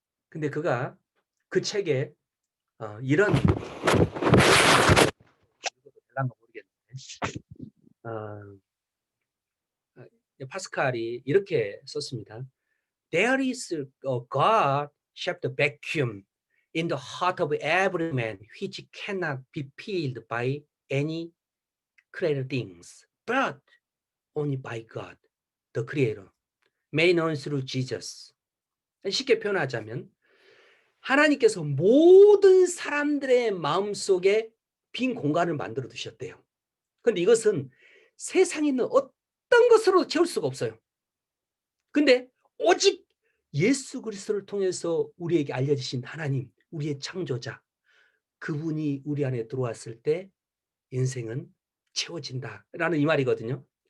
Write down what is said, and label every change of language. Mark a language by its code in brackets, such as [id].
[ko] 근데 그가 그 책에 이런 모르겠는데 파스칼이 이렇게 썼습니다. [en] There is a God-shaped vacuum in the heart of every man which cannot be filled by any created things, but only by God, the Creator, made known through Jesus. [ko] 쉽게 표현하자면 하나님께서 모든 사람들의 마음속에 빈 공간을 만들어 두셨대요. 그런데 이것은 세상에 있는 어떤 것으로 채울 수가 없어요. 근데 오직 예수 그리스도를 통해서 우리에게 알려주신 하나님, 우리의 창조자, 그분이 우리 안에 들어왔을 때 인생은 채워진다라는 이 말이거든요.